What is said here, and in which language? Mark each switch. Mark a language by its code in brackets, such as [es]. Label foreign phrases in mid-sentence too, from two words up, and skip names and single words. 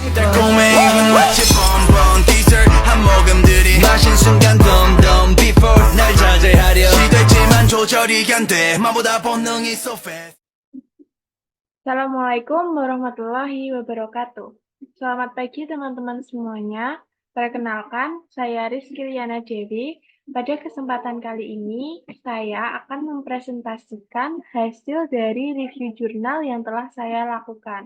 [ko] 달콤해 입은 마치 [en] bonbon dessert [ko] 한 모금들이 마신 순간 덤덤 before 날 자제하려 시도했지만 조절이 안 돼 마보다 본능이 [en] so fast. [ar] السلام عليكم ورحمة الله وبركاته. [id] Selamat pagi teman-teman semuanya. Perkenalkan, saya Rizky Liana Dewi. Pada kesempatan kali ini, saya akan mempresentasikan hasil dari review jurnal yang telah saya lakukan.